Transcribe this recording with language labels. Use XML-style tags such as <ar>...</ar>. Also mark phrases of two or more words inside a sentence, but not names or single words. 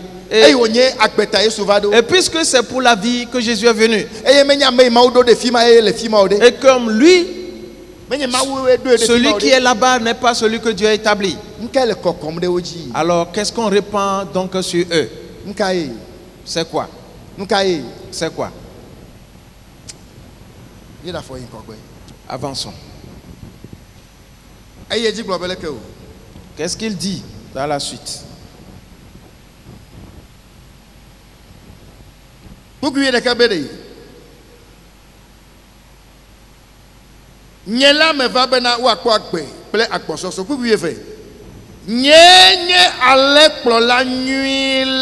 <fr>Et puisque c'est pour la vie que Jésus est venu, et comme lui, celui qui est là-bas n'est pas celui que Dieu a établi, alors qu'est-ce qu'on répand donc sur eux? C'est quoi? C'est quoi? Avançons. Qu'est-ce qu'il dit dans la suite?</fr> <ee>Nyela me va bena wakpo agbe ple akpososo kuku yefe nye ale kplola nyui</ee>